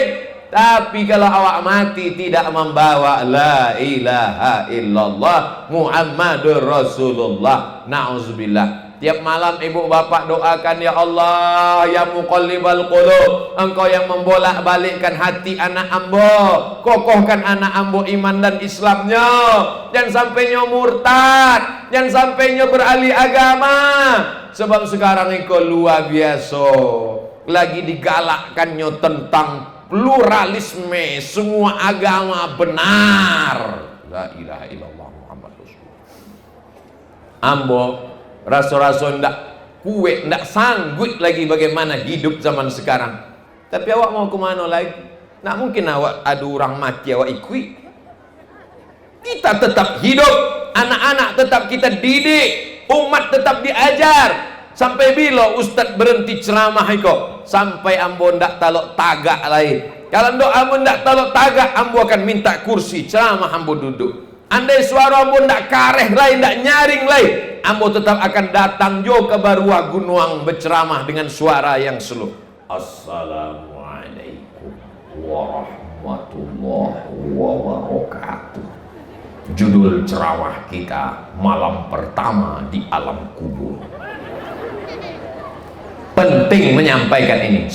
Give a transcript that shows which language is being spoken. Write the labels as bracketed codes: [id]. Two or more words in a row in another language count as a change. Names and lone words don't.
[id] Tapi kalau awak mati tidak membawa [ar] لا إله إلا الله محمد رسول الله, [id] na'udzubillah, Tiap malam ibu bapak doakan, ya Allah, [ar] يا مقلب القلوب, [id] Engkau yang membolak-balikkan hati anak ambo, kokohkan anak ambo iman dan Islamnya, jangan sampai nyo murtad, jangan sampai nyo beralih agama. Sebab sekarang ini luar biasa, lagi digalakkannya tentang pluralisme, semua agama benar. [ar] لا إله إلا الله محمد رسول الله. [id] Ambo rasa-rasa ndak kuat, ndak sanggup lagi bagaimana hidup zaman sekarang. Tapi awak mau kemana lagi? Nak mungkin awak ada orang mati awak ikut. Kita tetap hidup, anak-anak tetap kita didik, umat tetap diajar. Sampai bila ustaz berhenti ceramah iko? [min] Sampai ambo ndak talok tagak lagi. Kalau ndak ambo ndak talok tagak, ambo akan minta kursi ceramah ambo duduk. [id] Andai suara [min] ambo ndak kareh lain, ndak nyaring lain, [id] ambo tetap akan datang jo ke Barua Gunuang berceramah dengan suara yang slow. [ar] السلام عليكم ورحمة الله وبركاته. [id] Judul ceramah kita malam pertama di alam kubur. Penting menyampaikan ini.